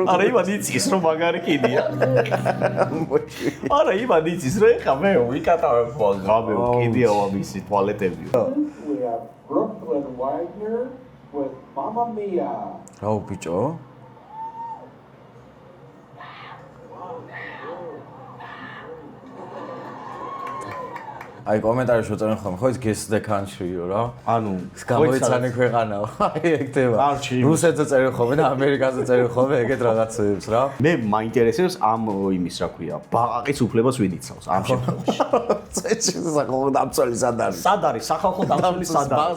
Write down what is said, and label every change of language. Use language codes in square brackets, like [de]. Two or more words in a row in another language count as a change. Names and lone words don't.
[ka] არა იმან იცის რომ მაგარი კიდია. არა იმან იცის რომ ეხა მე ვიკატავებ ღამე კიდია ამისი ტუალეტები. [en] We have Brooklyn Wagner with Mamma Mia. [ka] რაო ბიჭო? აი კომენტარებში უწერენ ხოლმე, ხო ის [en] guess the country- [ka] ო რა. ანუ გამოიცანე ქვეყანაო. აი ეგ თემა. რუსეთზე წერენ ხოლმე და ამერიკაზე წერენ ხოლმე ეგეთ რაღაცებს რა. მე მაინტერესებს ამ იმის რა ქვია, ბაყაყის უფლებას ვინ იცავს ამ შემთხვევაში. წეჩი სახალხო დამცველი სად არის? სად არის სახალხო დამცველი სად არის?